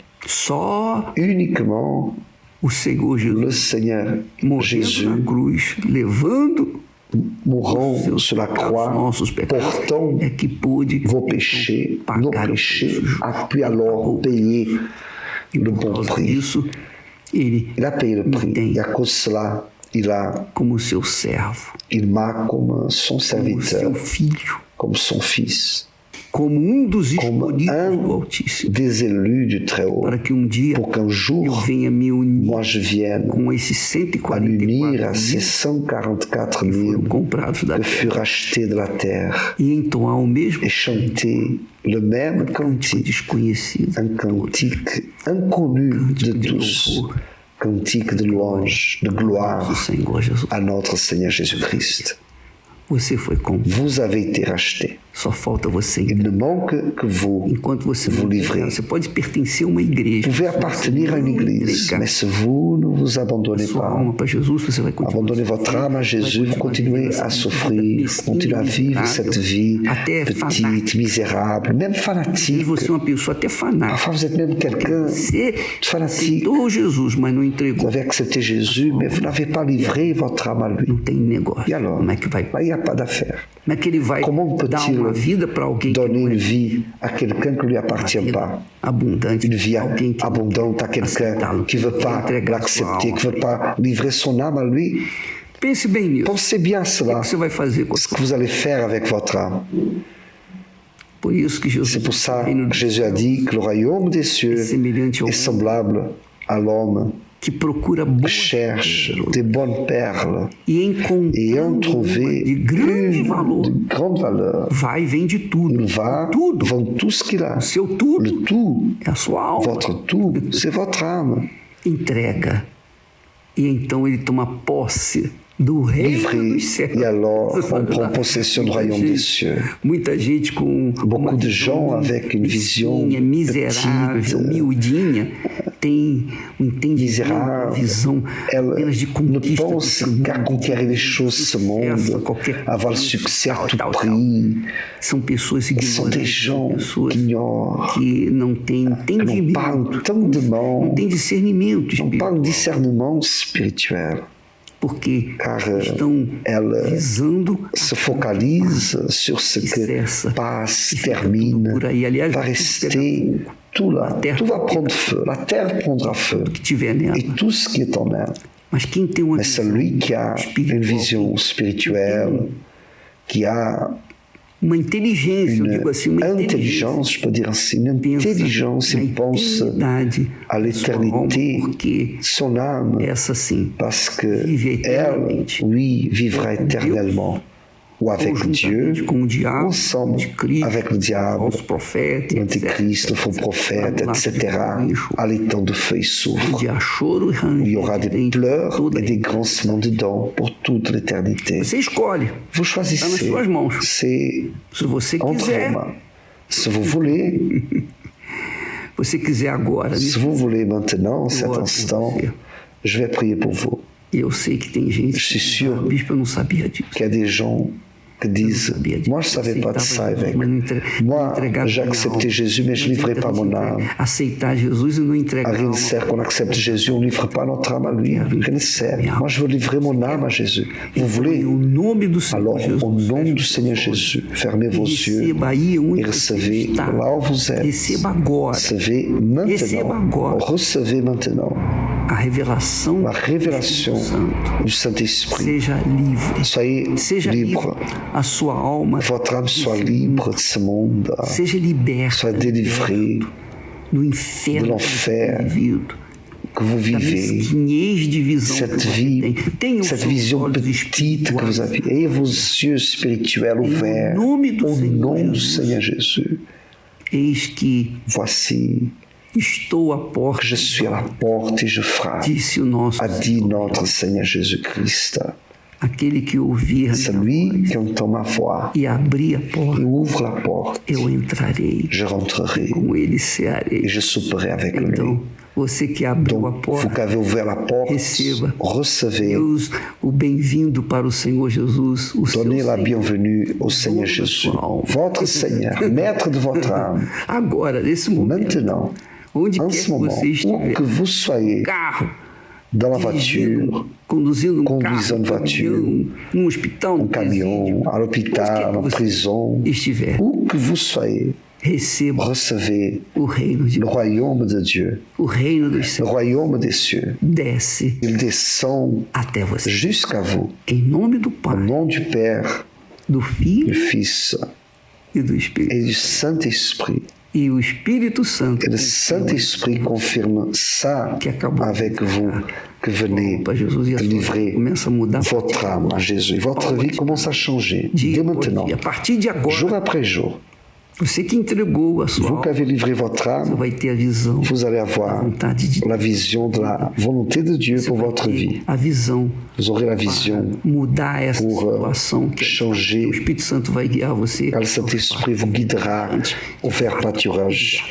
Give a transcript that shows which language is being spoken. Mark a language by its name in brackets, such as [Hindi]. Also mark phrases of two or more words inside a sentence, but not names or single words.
[French] Uniquement le Seigneur Jésus, mourant sur la croix, portant vos péchés, nos péchés, a pu alors payer le bon prix. Il a payé le prix. Et à cause de cela, il a, [Portuguese] como seu servo, [French] il m'a comme son serviteur, [Portuguese] como seu filho, [French] comme son fils, [Portuguese] como dos [French] comme [Portuguese] escolhidos do [French] un [Portuguese] Altíssimo, [French] des élus du Très-Haut, [Portuguese] para que dia [French] pour qu'un [Portuguese] eu [French] jour, [Portuguese] venha me unir [French] moi je vienne [Portuguese] com esses [French] à m'unir à 144 ces [Portuguese] mil [French] 144 [Portuguese] que foram [French] 000 [Portuguese] comprados da [French] que [Portuguese] terra [French] furent achetés de la terre [Portuguese] e entoar o mesmo [French] et chanter le même [Portuguese] cântico [French] cantique, [Portuguese] desconhecido, [French] un cantique inconnu de de tous, [Portuguese] louvor [French] cantique de louange, de [Portuguese] do [French] gloire [Portuguese] Senhor Jesus. [French] à notre Seigneur Jésus-Christ. [Portuguese] Você foi comprado, [French] Vous avez été racheté. [Portuguese] só falta você [French] Il [Portuguese] entregar. [French] ne manque que vous [Portuguese] Enquanto você [French] vous [Portuguese] não entregar, [French] livrez. [Portuguese] você pode pertencer a uma igreja. [French] Vous pouvez [Portuguese] Se você [French] appartenir à une [Portuguese] não [French] église, [Portuguese] entregar [French] mais si vous ne vous abandonnez [Portuguese] sua [French] pas, [Portuguese] alma para Jesus, você vai continuar [French] abandonnez votre âme à Jésus, vous continuez à souffrir, vous continuez à vivre cette vie petite, misérable, même fanatique. [Portuguese] Você é uma pessoa até fanática. [French] Parfois vous êtes même quelqu'un [Portuguese] Você [French] de fanatique. [Portuguese] aceitou Jesus, mas não [French] Vous [Portuguese] entregou. [French] avez accepté Jésus, mais vous n'avez pas livré votre âme à lui. [Portuguese] Não tem negócio. [French] Et alors, [Portuguese] Como é que vai? [French] il n'y a pas d'affaire. [Portuguese] Como é que ele vai [French] Comment [Portuguese] dar [French] peut-il [Portuguese] uma vida para alguém que [French] donner [Portuguese] não [French] une [Portuguese] é [French] vie à quelqu'un qui ne lui appartient pas? [Portuguese] abundante? [French] Une vie [Portuguese] Alguém que [French] abondante à quelqu'un qui ne veut pas l'accepter, qui ne veut pas livrer son âme à lui? [Portuguese] Pense bem nisso. [French] Pensez bien à [Portuguese] O [French] cela, [Portuguese] que você vai fazer com [French] ce que vous allez faire avec votre âme. [Portuguese] Por isso que Jesus [French] C'est pour ça [Portuguese] reino [French] que Jésus a dit que le royaume des cieux [Portuguese] semelhante ao [French] est semblable à l'homme [Portuguese] que procura [French] qui [Portuguese] boas [French] cherche des bonnes perles [Portuguese] e encontrando [French] ayant [Portuguese] uma [French] trouvé [Portuguese] de grande valor, [French] une de grande valeur. [Portuguese] vai e vende tudo. [French] Il va [Portuguese] Tudo. [French] vendre tout ce qu'il a. [Portuguese] O seu tudo [French] Le tout, [Portuguese] é a sua alma. [French] votre tout, c'est votre âme. [Portuguese] Entrega. E então ele toma posse do reino [French] Livré. [Portuguese] dos céus. [French] Et alors, on prend possession du royaume des cieux. [Portuguese] Muita gente com [French] Beaucoup [Portuguese] uma [French] de [Portuguese] visão [French] gens avec une vision [Portuguese] mesquinha, miserável, [French] petite, [Portuguese] miudinha, tem um entendimento, uma [French] misérable. [Portuguese] visão apenas de [French] Elle ne [Portuguese] conquista [French] pense [Portuguese] desse mundo, [French] qu'à conquérir les choses de ce monde, avoir le succès à tout prix. [Portuguese] São pessoas [French] Ce sont des [Portuguese] ignorantes, [French] gens [Portuguese] são pessoas [French] qui ignorent, [Portuguese] que não têm [French] qui n'ont pas [Portuguese] entendimento, [French] entendement, [Portuguese] não têm discernimento [French] n'ont pas un [Portuguese] espiritual, [French] discernement spirituel, [Portuguese] porque [French] car [Portuguese] estão [French] elles [Portuguese] visando [French] se focalisent sur ce que passe, termine, [Portuguese] por aí. Aliás, [French] va rester tout là, tout va prendre feu, la terre prendra feu, [Portuguese] que tiver nela. [French] et tout ce qui est en elle. [Portuguese] Mas quem tem uma [French] Mais celui qui a une vision spirituelle, qui a [Portuguese] uma inteligência, eu [French] une [Portuguese] digo assim, uma inteligência, [French] intelligence, je peux dire ainsi, une intelligence, il pense [Portuguese] eternidade [French] à [Portuguese] da sua alma, [French] l'éternité, [Portuguese] porque [French] son âme, [Portuguese] essa sim, [French] parce que [Portuguese] vive [French] elle, [Portuguese] eternamente. [French] oui, vivra éternellement, ou avec Dieu, [Portuguese] conjuntamente com o diabo, [French] ensemble [Portuguese] anticristo, [French] avec le diable, [Portuguese] falso profeta, [French] l'antéchrist, le faux prophète, etc., à l'étang de feu et soufre. [Portuguese] de choro e [French] Il y aura des [Portuguese] ranger [French] pleurs [Portuguese] toda [French] et des grincements de dents pour toute l'éternité. [Portuguese] Você escolhe, [French] Vous [Portuguese] está nas [French] choisissez, [Portuguese] suas mãos. [French] c'est [Portuguese] Se você [French] entre vos [Portuguese] quiser, [French] mains. Si vous voulez, [Portuguese] você quiser agora, [French] si vous voulez maintenant, cet [Portuguese] oro por [French] instant, [Portuguese] você. [French] je vais prier pour vous. [Portuguese] E eu sei que tem gente [French] Je suis [Portuguese] que [French] sûr [Portuguese] bispo, eu não sabia disso. [French] Qu'il y a des gens qui disent, moi je ne savais pas de ça, évêque. Moi, j'ai accepté Jésus, mais je ne livrais pas mon âme. [Portuguese] Aceitar Jesus e não entregar [French] À [Portuguese] a [French] rien ne [Portuguese] alma. [French] sert qu'on accepte Jésus, on ne livre pas notre âme à lui. Rien ne sert. Moi, je veux livrer mon âme à Jésus. Vous voulez? [Portuguese] Em nome do Senhor [French] Alors, [Portuguese] Jesus, [French] au nom du Seigneur Jésus, fermez vos yeux [Portuguese] receba aí onde [French] et [Portuguese] você [French] recevez [Portuguese] está. [French] là où vous êtes. [Portuguese] Receba agora [French] Recevez [Portuguese] Receba [French] maintenant. [Portuguese] agora. [French] Recevez maintenant [Portuguese] a revelação [French] la [Portuguese] do [French] révélation [Portuguese] Espírito Santo. [French] du Saint-Esprit. [Portuguese] Seja livre. [French] Soyez [Portuguese] Seja [French] libre. [Portuguese] livre a sua alma. [French] Votre âme soit libre de ce monde. [Portuguese] Seja liberta [French] Soit délivrée [Portuguese] do inferno [French] de l'enfer [Portuguese] que você tem vivido. [French] que vous [Portuguese] Da [French] vivez. [Portuguese] mesquinhez de visão que [French] Cette [Portuguese] você [French] vie, [Portuguese] tem. Tenha os [French] cette [Portuguese] seus [French] vision [Portuguese] olhos [French] petite que vous [Portuguese] espirituais. [French] avez. Ayez vos yeux spirituels ouverts [Portuguese] nome do [French] au [Portuguese] Senhor [French] nom du [Portuguese] Jesus. [French] Seigneur Jésus. [Portuguese] Eis que [French] Voici, [Portuguese] estou à porta, [French] je suis à la porte et je frappe, [Portuguese] disse o nosso [French] a dit [Portuguese] Senhor. [French] notre Seigneur Jésus-Christ. [Portuguese] Aquele que ouvir a minha [French] Celui [Portuguese] voz [French] qui entend ma voix [Portuguese] e abrir a [French] et [Portuguese] porta, [French] ouvre la porte, [Portuguese] eu entrarei, [French] je rentrerai [Portuguese] com ele [French] et [Portuguese] cearei. [French] je souperai avec lui. [Portuguese] Então, você que abriu a [French] Donc, vous [Portuguese] porta, [French] qui avez ouvert la porte, [Portuguese] receba. [French] recevez, [Portuguese] Deus, o bem-vindo para o Senhor Jesus, o seu [French] donnez la [Portuguese] Senhor. [French] bienvenue au Seigneur [Portuguese] Dono da [French] Jésus, [Portuguese] sua alma. [French] votre Seigneur, maître de votre âme. [Portuguese] Agora, nesse momento, [French] Maintenant, [Portuguese] onde [French] en [Portuguese] quer [French] ce [Portuguese] que [French] moment, [Portuguese] você [French] où [Portuguese] estiver, [French] que vous soyez, [Portuguese] carro, [French] dans la voiture, [Portuguese] conduzindo um [French] conduisant [Portuguese] carro, [French] une voiture, [Portuguese] caminhão, num hospital, [French] en [Portuguese] num [French] camion, [Portuguese] presídio, [French] à [Portuguese] onde quer [French] l'hôpital, [Portuguese] que [French] en [Portuguese] você [French] prison, [Portuguese] estiver, [French] où que vous soyez, recevez le royaume de Dieu, le royaume des cieux. Il descend jusqu'à vous. Au nom du Père, du Fils et du Saint-Esprit. [Portuguese] E o Espírito Santo. [French] Et le Saint-Esprit confirme ça avec vous, que venez de livrer votre âme à Jésus. Votre vie commence à changer dès maintenant, jour après jour. [Portuguese] Você que entregou a sua [French] Vous qui avez livré votre âme, vous allez avoir la vision de la volonté de Dieu pour votre vie. Vous aurez la vision pour changer, car le Saint-Esprit vous guidera au faire pâturage véritablement.